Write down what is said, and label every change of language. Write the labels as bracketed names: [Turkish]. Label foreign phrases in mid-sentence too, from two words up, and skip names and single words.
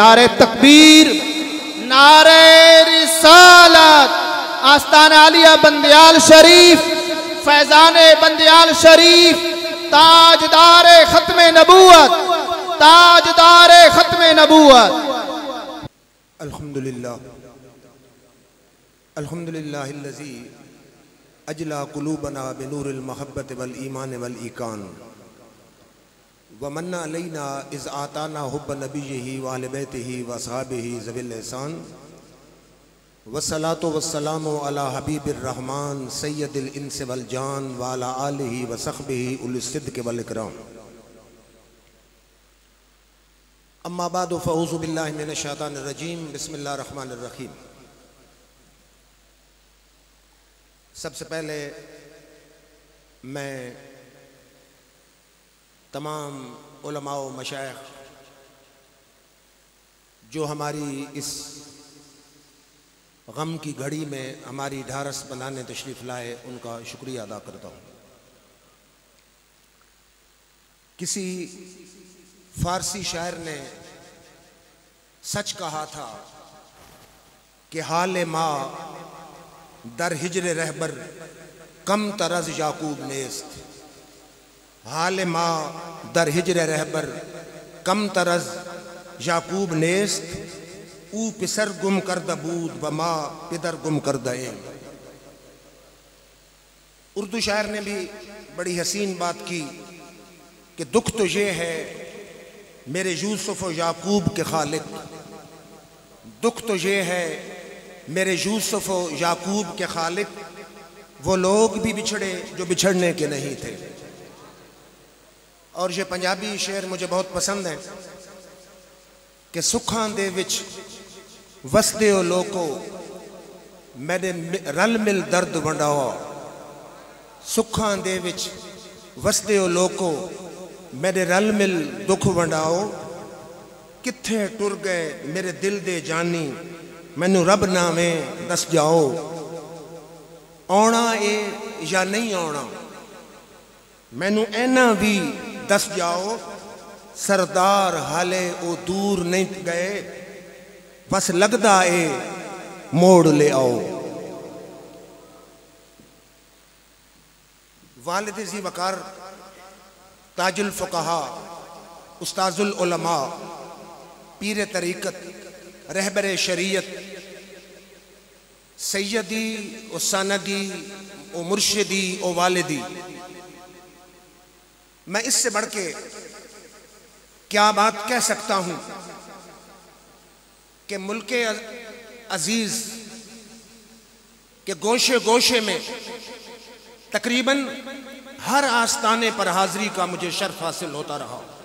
[Urdu] نعرہ تکبیر، نعرہ رسالت، آستانہ عالیہ بندیال شریف، فیضان بندیال شریف، تاجدار ختم نبوت، تاجدار ختم نبوت۔ [Arabic] الحمدللہ الحمدللہ الذی اجلا قلوبنا بنور المحبت والایمان والایقان ومن علینا اذ آتانا حب نبیہ وآل بیتہ واصحابہ ذوی الاحسان والصلاة والسلام علی حبیب الرحمن سید الانس والجان وعلی آلہ وصحبہ اولی الصدق والاکرام۔ اما بعد فاعوذ باللہ من الشیطان الرجیم، بسم اللہ الرحمن الرحیم۔ [Urdu] سب سے پہلے میں تمام علماء و مشائخ جو ہماری اس غم کی گھڑی میں ہماری ڈھارس بنانے تشریف لائے ان کا شکریہ ادا کرتا ہوں۔ کسی فارسی شاعر نے سچ کہا تھا کہ [Persian] حال ما در ہجر رہبر کم ترز یعقوب نیست، حال ما در ہجر رہبر کم ترز یعقوب نیست، او پسر گم کردہ بود و ما پدر گم کردہ ایم۔ [Urdu] اردو شاعر نے بھی بڑی حسین بات کی کہ دکھ تو یہ ہے میرے یوسف و یعقوب کے خالق، دکھ تو یہ ہے میرے یوسف و یعقوب کے خالق، وہ لوگ بھی بچھڑے جو بچھڑنے کے نہیں تھے۔ اور یہ پنجابی شعر مجھے بہت پسند ہے کہ [Punjabi] سکھاں دے وچ وسدے ہو لوکو میرے رل مل درد ونڈاؤ، سکھاں دے وچ وسدے ہو لوکو میرے رل مل دکھ ونڈاؤ، کتھے ٹر گئے میرے دل دے جانی مینوں رب نامے دس جاؤ، آنا اے یا نہیں آنا مینوں اینا بھی دس جاؤ، سردار حالے او دور نہیں گئے بس لگدا اے موڑ لے آؤ۔ [Urdu] والد ذی وقار، تاج الفقہا، استاذ العلماء، پیر طریقت، رہبر شریعت، [Arabic] سیدی و سندی و مرشدی و والدی، [Urdu] میں اس سے بڑھ کے کیا بات کہہ سکتا ہوں کہ ملک عزیز کے گوشے گوشے میں تقریباً ہر آستانے پر حاضری کا مجھے شرف حاصل ہوتا رہا،